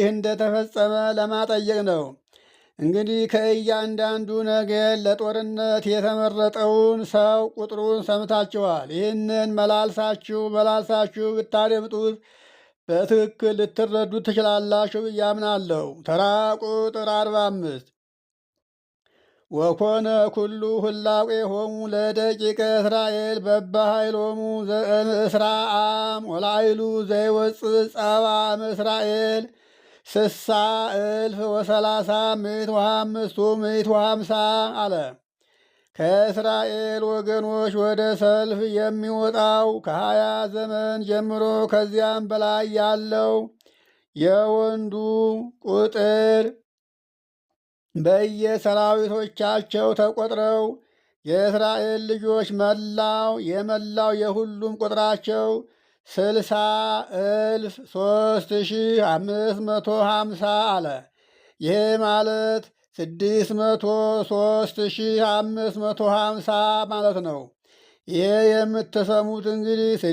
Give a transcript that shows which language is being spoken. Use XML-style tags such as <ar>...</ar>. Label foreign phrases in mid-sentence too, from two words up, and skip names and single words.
<am>እንደተፈጸመ ለማጠየቅ ነው። እንግዲህ ከእያንዳንዱ ነገድ ለጦርነት የተመረጠውን ሰው ቁጥሩን ሰምታችኋል። ይህንን መላልሳችሁ ብታደምጡት በትክክል ልትረዱት ትችላላችሁ ብዬ አምናለሁ። ተራ ቁጥር 45</am> <gez>ወኮነ ኩሉ ህላቄሆሙ ለደቂቀ እስራኤል በበኃይሎሙ ዘእምእስራአም ወላይሉ ዘይወፅእ ጸባ እምእስራኤል 60,000 ወ30 ምዕት ወ5 ምዕት ወ50</gez> <am>አለ። ከእስራኤል ወገኖች ወደ ሰልፍ የሚወጣው ከ20 ዘመን ጀምሮ ከዚያም በላይ ያለው የወንዱ ቁጥር በየሰራዊቶቻቸው ተቆጥረው የእስራኤል ልጆች የመላው የሁሉም ቁጥራቸው 60,003,550 አለ። ይሄ ማለት 603,550 ማለት ነው። ይሄ የምትሰሙት እንግዲህ</am>